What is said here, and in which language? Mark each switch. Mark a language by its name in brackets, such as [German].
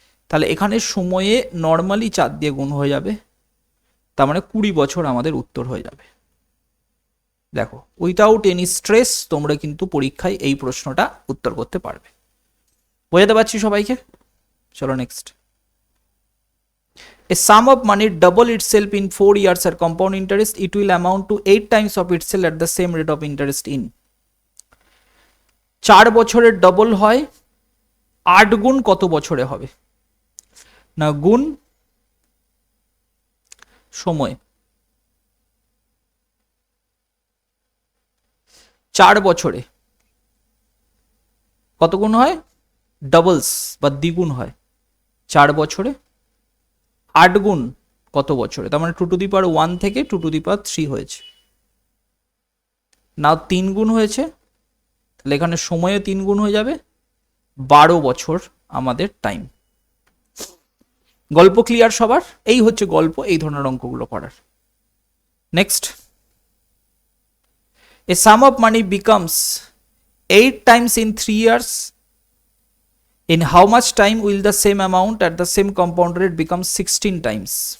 [Bangla] তাহলে এখানে সময়ে নর্মালি 4 দিয়ে গুণ হয়ে যাবে, তার মানে 20 বছর আমাদের উত্তর হয়ে যাবে। দেখো [English] without any stress [Bangla] তোমরা কিন্তু পরীক্ষায় এই প্রশ্নটা উত্তর করতে পারবে। বোঝাতে পারছি সবাইকে? চলো next. [English] A sum of money double itself in 4 years at compound interest, it will amount to 8 times of itself at the same rate of interest in 4 [Bangla] বছরের ডবল হয়, 8 গুণ কত বছরে হবে? না গুণ সময়। 4 বছরে কত গুণ হয়? ডাবলস বা দ্বিগুণ হয়। 4 বছরে 8 গুণ কত বছরে? তার মানে 2^1 থেকে 2^3 হয়েছে। নাও 3 গুণ হয়েছে, তাহলে এখানে সময়ে 3 গুণ হয়ে যাবে, 12 বছর আমাদের টাইম। গল্প ক্লিয়ার সবার? এই হচ্ছে গল্প এই ধরনের অঙ্কগুলো করার। [English] Next, a sum of money becomes 8 times in 3 years. In how much time will the same amount at the same compound rate become 16 times?